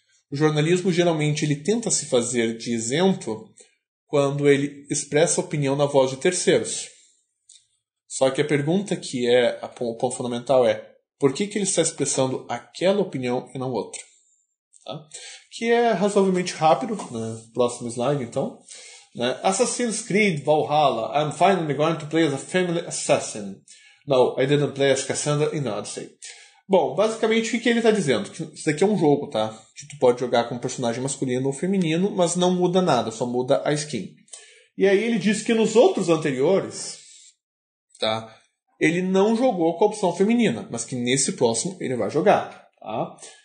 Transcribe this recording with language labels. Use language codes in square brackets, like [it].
[pt] O jornalismo, geralmente, ele tenta se fazer de isento quando ele expressa opinião na voz de terceiros. Só que a pergunta que o ponto fundamental é: por que ele está expressando aquela opinião e não outra? Tá? Que é razoavelmente rápido. Né? Próximo slide, então. Assassin's Creed Valhalla. [en] I'm finally going to play as a family assassin. No, I didn't play as Cassandra in Odyssey. [pt] Bom, basicamente o que ele está dizendo? Que isso daqui é um jogo, tá? Que tu pode jogar com um personagem masculino ou feminino, mas não muda nada, só muda a skin. E aí ele diz que nos outros anteriores, tá? Ele não jogou com a opção feminina, mas que nesse próximo ele vai jogar, tá?